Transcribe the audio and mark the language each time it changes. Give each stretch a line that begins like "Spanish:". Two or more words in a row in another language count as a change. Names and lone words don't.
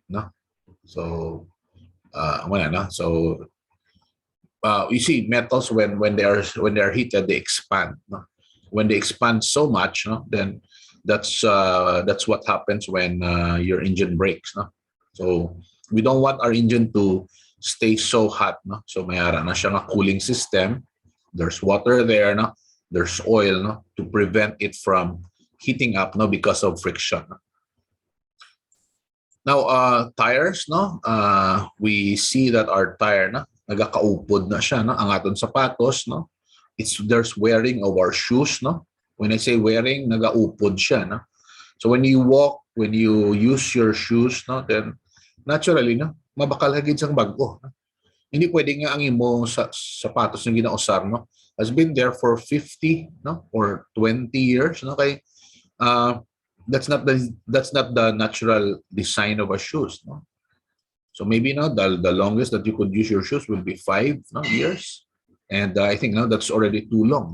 English: So you see metals when they are heated, they expand. When they expand so much, then that's what happens when your engine breaks. So we don't want our engine to stay so hot. So
Hiligaynon: mayroon na siya
English: cooling system. There's water there. There's oil to prevent it from heating up because of friction. Now, tires, we see that our tire
Hiligaynon: nagakaupod na siya, ang aton sapatos,
English: there's wearing of our shoes. When I say wearing,
Hiligaynon: nagaupod siya.
English: So when you walk, when you use your shoes, then naturally,
Hiligaynon: mabakal hagid sang bago. Hindi pwede nga ang imo sapatos na ginausar
English: has been there for 50 or 20 years. Kay that's not the natural design of a shoes. So maybe the longest that you could use your shoes will be 5 years, and I think that's already too long.